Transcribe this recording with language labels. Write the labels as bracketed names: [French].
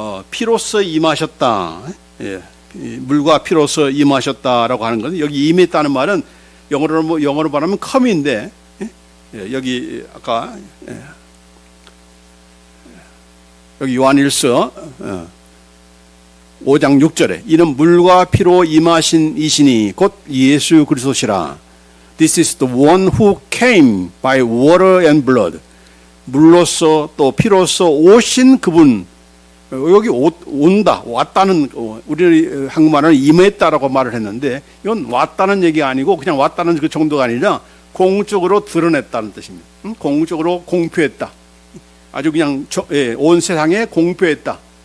[Korean] 피로써 임하셨다. 물과 피로써 임하셨다라고 하는 것은 여기 임했다는 말은 영어로 말하면 come인데 여기 아까 여기 요한일서 5장 6절에 이는 물과 피로 임하신 이시니 곧 예수 그리스도시라. [English] This is the one who came by water and blood. [Korean] 물로서 또 피로서 오신 그분. 여기 온다, 왔다는, 우리 한국말은 임했다라고 말을 했는데 이건 왔다는 얘기가 아니고 그냥 왔다는 그 정도가 아니라 공적으로 드러냈다는 뜻입니다. 공적으로 공표했다. 아주 그냥 온 세상에 공표했다.